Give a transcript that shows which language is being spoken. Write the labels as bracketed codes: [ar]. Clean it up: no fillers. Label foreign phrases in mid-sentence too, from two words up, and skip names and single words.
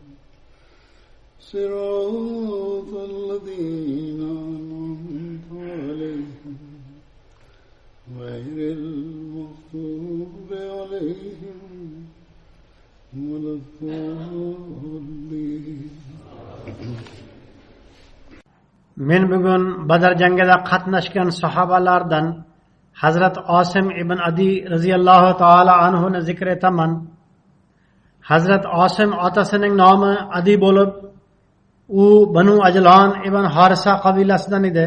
[ar] صراط الذين أنعمت عليهم غير المغضوب عليهم ولا الضالين. [uz] Men bugun Badr jangida qatnashgan sahobalardan Hazrat Osim ibn Adi [ar] رضي الله تعالى [uz] anhuni zikr etaman. Hazrat Osim otasining nomi Adi bo'lib, u Banu Ajlon ibn Harisa qabilasidan edi.